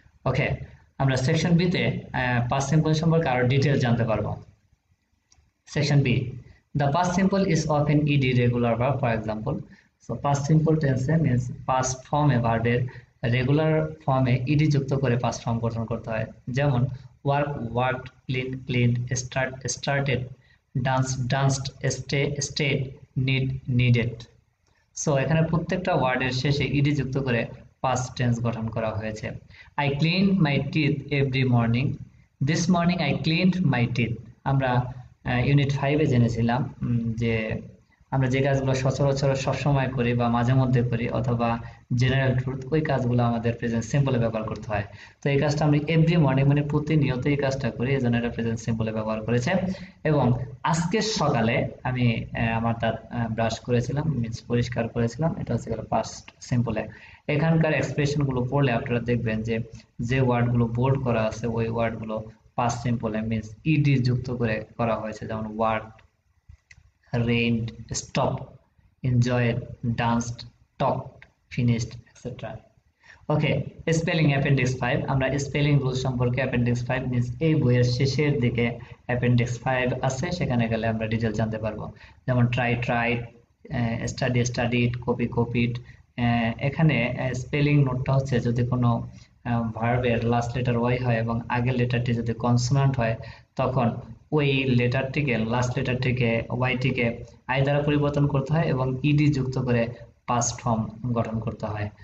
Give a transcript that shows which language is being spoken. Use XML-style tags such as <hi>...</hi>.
<bn>ওকে, আমরা section B তে past simple সম্পর্কে আরো ডিটেইলস জানতে পারবো।</bn> <en>Section B, the past simple is often ed regular verb, for example. So past simple tense means past form</en> <bn>এ ভার্বের regular ফর্মে ED যুক্ত করে পাস্ট ফর্ম গঠন করতে হয়।</bn> <en>যেমন work worked, clean cleaned, start started, dance danced, stay stayed, need needed.</en> <bn>So এখানে প্রত্যেকটা ওয়ার্ডের শেষে ইডি যুক্ত করে পাস্ট টেন্স গঠন করা হয়েছে।</bn> <en>I clean my teeth every morning, this morning I cleaned my teeth.</en> <bn>আমরা ইউনিট 5 এ জেনেছিলাম যে আমরা যে কাজগুলো সচরাচর সবসময় করি বা মাঝে মধ্যে করি, অথবা জেনারেল ট্রুথ, ওই কাজগুলো আমাদের প্রেজেন্ট সিম্পলে ব্যবহার করতে হয়। তো এই কাজটা আমরা এভরি মর্নিং মানে প্রতিনিয়ত এই কাজটা করি, এই জন্য এটা প্রেজেন্ট সিম্পলে ব্যবহার করেছে। এবং আজকে সকালে আমি আমার দাঁত ব্রাশ করেছিলাম, মিন্স পরিষ্কার করেছিলাম, এটা হচ্ছে পাস্ট সিম্পলে। এখানকার এক্সপ্রেশন গুলো পড়লে আপনারা দেখবেন যে যে ওয়ার্ড গুলো বোল্ড করা আছে ওই ওয়ার্ড গুলো পাস্ট সিম্পলে মিন্স ইডি যুক্ত করে করা হয়েছে।</bn> <en>যেমন word, rained, stopped, enjoyed, danced, talked, finished, etc. Okay, spelling appendix 5।</en> <bn>আমরা স্পেলিং রুল সম্পর্কে অ্যাপেন্ডিক্স 5 মিন্স এই বইয়ের শেষের দিকে অ্যাপেন্ডিক্স 5 আছে, সেখানে গেলে আমরা ডিটেইলস জানতে পারবো।</bn> <en>যেমন try tried, study studied, copy copied.</en> <bn>এখানে স্পেলিং নোটটা হচ্ছে যদি কোনো ভার্বের লাস্ট লেটার ওয়াই হয় এবং আগের লেটারটি যদি কনসোনান্ট হয়, তখন ওই লেটারটিকে, লাস্ট লেটারটিকে, ওয়াইটিকে আই দ্বারা পরিবর্তন করতে হয় এবং ইডি যুক্ত করে পাস্ট ফর্ম গঠন করতে হয়।</bn>